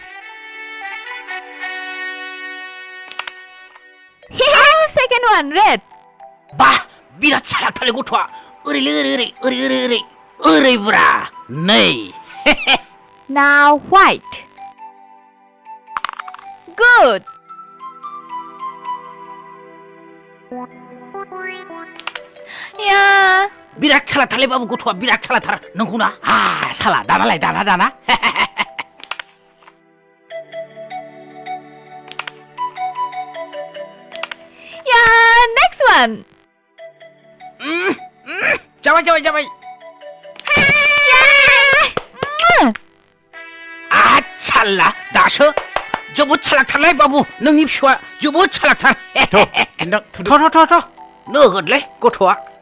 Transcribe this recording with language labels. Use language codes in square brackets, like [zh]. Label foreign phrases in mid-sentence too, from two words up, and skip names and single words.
[en] second one red. [brx] बा बिराद सालाकथारलै गथ'आ ओरै बुरा नै [en] Now white. Good. Yeah. [brx] बिराद सालाकथारलै बाबु गथ'आ बिराद सालाकथार नंगौना साला दानालाय दाना [en] Yeah, next one. [brx] जाबाय साला दासो जोबोद सालाकथारलै बाबु नोंनि फिसौआ जोबोद सालाकथार थ' नोगोदलै गथ'आ